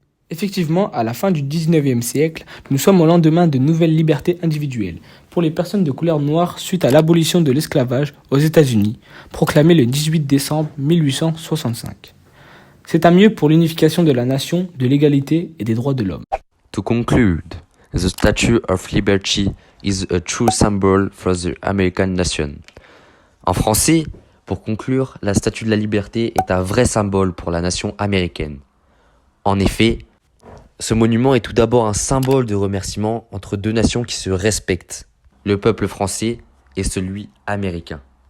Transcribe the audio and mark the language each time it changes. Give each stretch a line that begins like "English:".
French: Effectivement, à la fin du 19e siècle, nous sommes au lendemain de nouvelles libertés individuelles pour les personnes de couleur noire suite à l'abolition de l'esclavage aux États-Unis, proclamée le 18 décembre 1865. C'est un mieux pour l'unification de la nation, de l'égalité et des droits de l'homme.
English: To conclude, the Statue of Liberty is a true symbol for the American nation.
French: En français, pour conclure, la Statue de la Liberté est un vrai symbole pour la nation américaine. En effet, ce monument est tout d'abord un symbole de remerciement entre deux nations qui se respectent, le peuple français et celui américain.